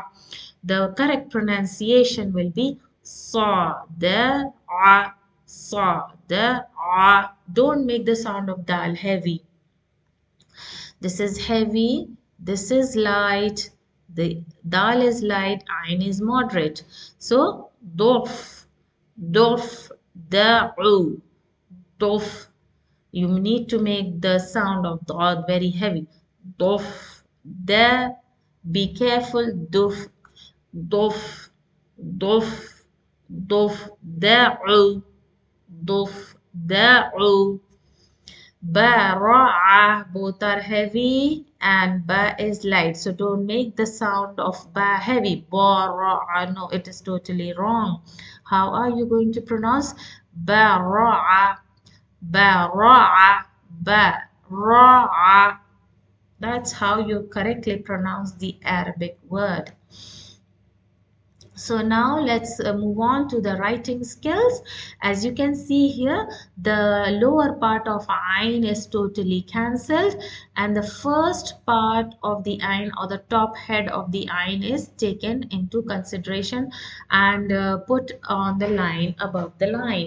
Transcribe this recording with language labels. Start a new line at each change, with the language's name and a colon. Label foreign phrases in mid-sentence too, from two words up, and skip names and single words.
English: The correct pronunciation will be sada, sada. Don't make the sound of dal heavy. This is heavy. This is light. The dal is light, ain is moderate. So dof, dof, da'u, dof. You need to make the sound of dot very heavy. Dof, da. Be careful. Dof, dof, dof, dof, da'u, dof, da'u. Ba, ra'a, both are heavy and ba is light. So don't make the sound of ba heavy. Ba, ra'a. No, it is totally wrong. How are you going to pronounce ba, ra'a, ba, ra'a, ba, ra'a? That's how you correctly pronounce the Arabic word. So now let's move on to the writing skills. As you can see here, the lower part of ain is totally cancelled and the first part of the ain or the top head of the ain is taken into consideration and put on the line above the line.